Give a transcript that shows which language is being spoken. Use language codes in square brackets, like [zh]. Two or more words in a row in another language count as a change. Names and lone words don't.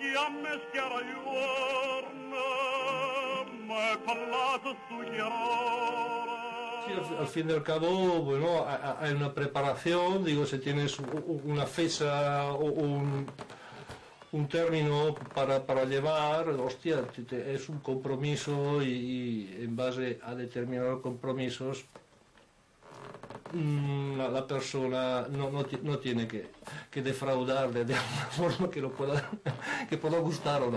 [es] més chiara giorna, me parlato su chiarora. Sí, al fin y al cabo, bueno, hay una preparación, digo, si tienes una fecha o un término para llevar, hostia, es un compromiso y en base a determinados compromisos la persona no tiene que defraudar de alguna forma que pueda gustar o no.